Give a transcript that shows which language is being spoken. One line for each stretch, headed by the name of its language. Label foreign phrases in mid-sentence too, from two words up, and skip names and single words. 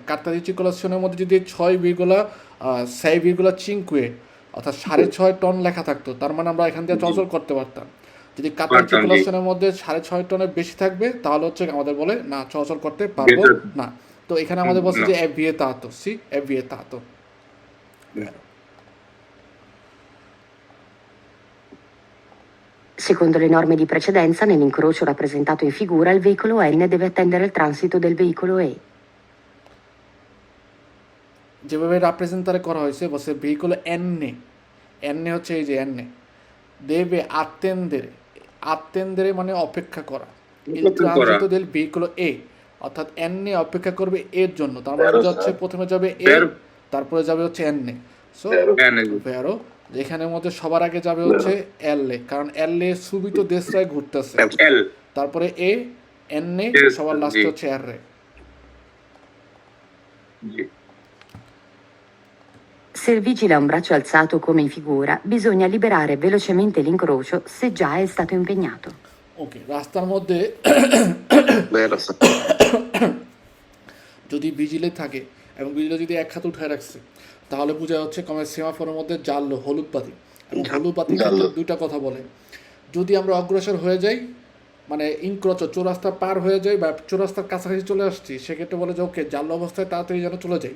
Italian: carta di circolazione
Bangla: মধ্যে যদি 6,5 অর্থাৎ 6.5 টন লেখা থাকতো তার মানে আমরা এখান দিয়ে চলাচল করতে পারতাম। যদি
Italian: carta di circolazione
Bangla: মধ্যে 6.5 টনের বেশি থাকবে তাহলে হচ্ছে আমাদের বলে না চলাচল করতে পারবো না। তো এখানে আমাদের বলছে যে
Italian: è vietato, sì è vietato। Secondo le norme di precedenza, nell'incrocio rappresentato in figura, il veicolo N deve attendere il transito del veicolo E.
Bangla: যেভাবে রাপ্রেজেন্টারে করা হয়েছে বলছে ভেহিকল এনে হচ্ছে এই যে এনে দেবে আত্তেন্দেরে মানে অপেক্ষা করা
Italian: transito del veicolo E
Bangla: অর্থাৎ এনে অপেক্ষা করবে এর জন্য তার মানে যাচ্ছে প্রথমে যাবে এ তারপরে যাবে হচ্ছে এনে সো ভেরো যেখানের মধ্যে সবার আগে যাবে হচ্ছে এল এ কারণ এল এ সুবিত দেশরায় ঘুরতেছে তারপরে এ এনে সবার লাস্টে হচ্ছে আর রে।
Italian: Se il vigile ha un braccio alzato come in figura, bisogna liberare velocemente l'incrocio se già è stato impegnato.
Bangla: ওকে, রাস্তার মধ্যে যদি ভিজিলে থাকে এবং ভিজিলে যদি এক হাত উঠায় রাখছে তাহলে বোঝা যাচ্ছে কমে সেমাফোরের মধ্যে জানলো হলুদ বাতি এবং হলুদ বাতি দুইটা কথা বলে। যদি আমরা অগ্রসর হয়ে যাই মানে ইনক্রোচ চৌরাস্তা পার হয়ে যাই বা চৌরাস্তার কাছাকাছি চলে আসছি সেক্ষেত্রে বলে যে ওকে জানলো অবস্থায় তাড়াতাড়ি যেন চলে যাই।